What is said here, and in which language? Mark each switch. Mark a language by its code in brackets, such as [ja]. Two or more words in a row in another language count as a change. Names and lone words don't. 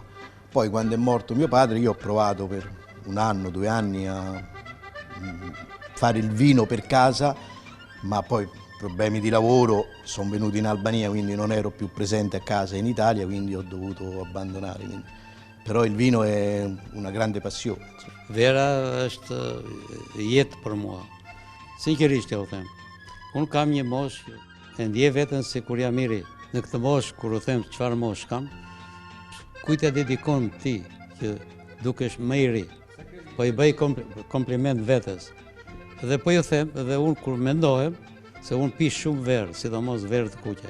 [it] Poi quando è morto mio padre io ho provato per 1 anno, 2 anni a fare il vino per casa, ma poi problemi di lavoro, sono venuto in Albania, quindi non ero più presente a casa in Italia, quindi ho dovuto abbandonare. Però il vino è una grande passione. [sq] Vera është jetë për mua. Sinqerisht u them. Unë kam një moshë, e ndjej veten se kur jam i ri. Në këtë moshë, kur u them çfarë moshë kam, kujt e dedikon ti që dukesh më i ri? Po i bëj kompliment vetes. Dhe po ju them, dhe unë kur mendohem, se unë pi shumë verë, sidomos verë të kuqe.